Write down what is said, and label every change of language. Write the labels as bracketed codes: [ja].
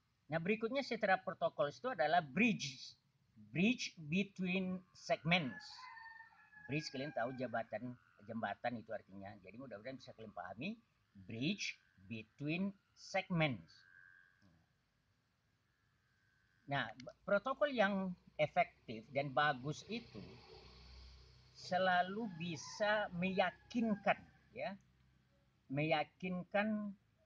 [id] Nah, berikutnya setelah protokol itu adalah bridge. [en] Bridge between segments. [id] Bridge kalian tahu jembatan itu artinya. Jadi mudah-mudahan bisa kalian pahami. [en] Bridge between segments. [id] Nah, protokol yang efektif dan bagus itu selalu bisa meyakinkan, ya, meyakinkan